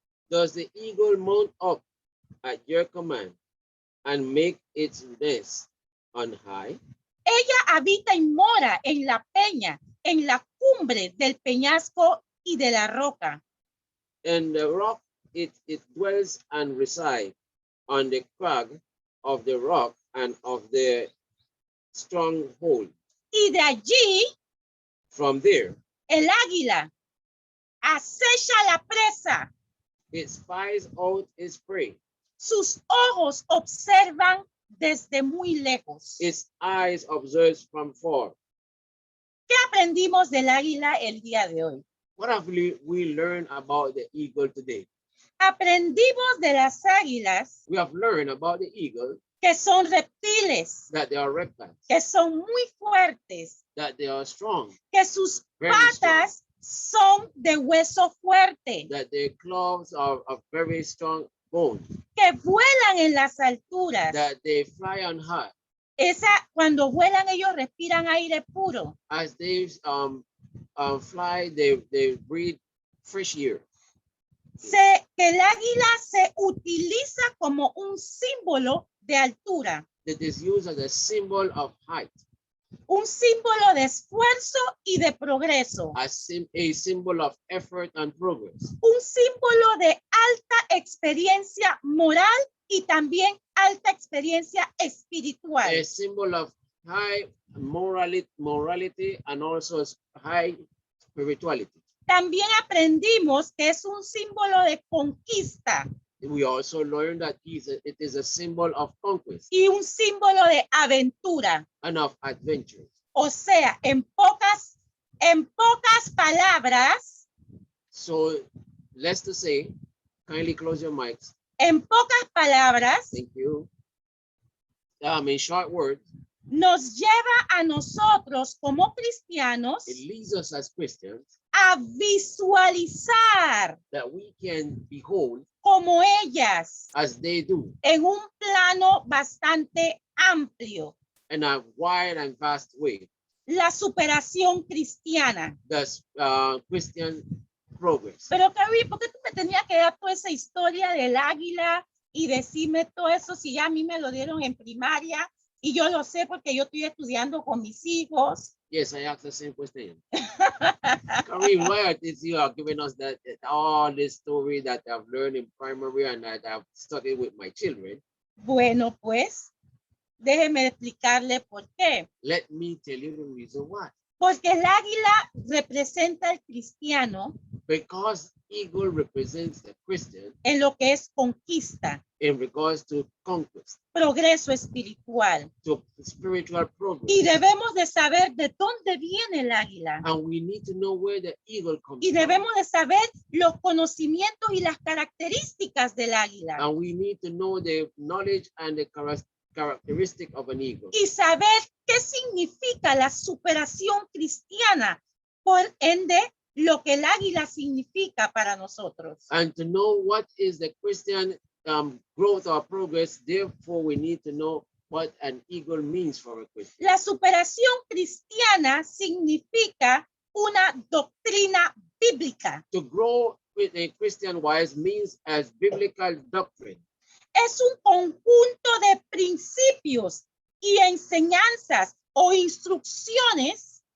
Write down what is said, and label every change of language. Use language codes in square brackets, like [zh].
[en] Does the eagle mount up at your command and make its nest on high? [es] Ella habita y mora en la peña, en la cumbre del peñasco y de la roca. [en] And the rock it dwells and resides on the crag of the rock and of the stronghold. [es] Y de allí [en] From there, [es] el águila acecha la presa. [en] it spies out its prey. [es] Sus ojos observan desde muy lejos. [en] Its eyes observes from far. [es] ¿Qué aprendimos del águila el día de hoy? [en] What have we learned about the eagle today? [es] Aprendimos de las águilas [en] We have learned about the eagle [es] que son reptiles, [en] that they are reptiles, [es] que son muy fuertes, [en] that they are strong, [es] que sus [en] very strong, [es] patas son de hueso fuerte, [en] that their claws are of very strong bone, [es] que vuelan en las alturas. [en] that they fly on high. [es] Cuando vuelan ellos respiran aire puro. [en] As they fly, they breathe fresh air. [es] Que el águila se utiliza como un símbolo de altura, [en] That is used as a symbol of height, [es] un símbolo de esfuerzo y de progreso, [en] a symbol of effort and progress, [es] un símbolo de alta experiencia moral y también alta experiencia espiritual. [en] a symbol of high morality and also high spirituality. [es] También aprendimos que es un símbolo de conquista. [en] We also learn that it is a symbol of conquest [es] y un símbolo de aventura. [en] and of adventure. [es] O sea, en pocas palabras, [en] So let's to say, kindly close your mics. [es] en pocas palabras, [en] Thank you. In short words, [es] nos lleva a nosotros como cristianos [en] it leads us as Christians [es] a visualizar [en] that we can behold [es] como ellas [en] as they do [es] en un plano bastante amplio [en] in a wide and vast way. [es] la superación cristiana. [en] Thus, Christian progress. [es] Pero Carrie, ¿por qué tú me tenías que dar toda esa historia del águila y decirme todo eso si ya a mí me lo dieron en primaria y yo lo sé porque yo estoy estudiando con mis hijos? [en] Yes, I asked the same question. Kareem, why is you are giving us that all this story that I've learned in primary and that I've studied with my children? [es] Bueno, pues, déjeme explicarle por qué. [en] Let me tell you the reason why. [es] Porque el águila representa al cristiano [en] Because eagle represents the Christian [es] en lo que es conquista, [en] in regards to conquest, [es] progreso espiritual. [en] to spiritual progress. [es] Y debemos de saber de dónde viene el águila. [en] And we need to know where the eagle comes [es] Y [en] from. [es] debemos de saber los conocimientos y las características del águila. [en] And we need to know the knowledge and the characteristic of an eagle. [es] Y saber qué significa la superación cristiana. Por ende, lo que el águila significa para nosotros. [en] And to know what is the Christian growth or progress, therefore we need to know what an eagle means for a Christian. [es] La superación cristiana significa una doctrina bíblica. [en] To grow with a Christian wise means as biblical doctrine. [es] Es un conjunto de principios y enseñanzas o instrucciones,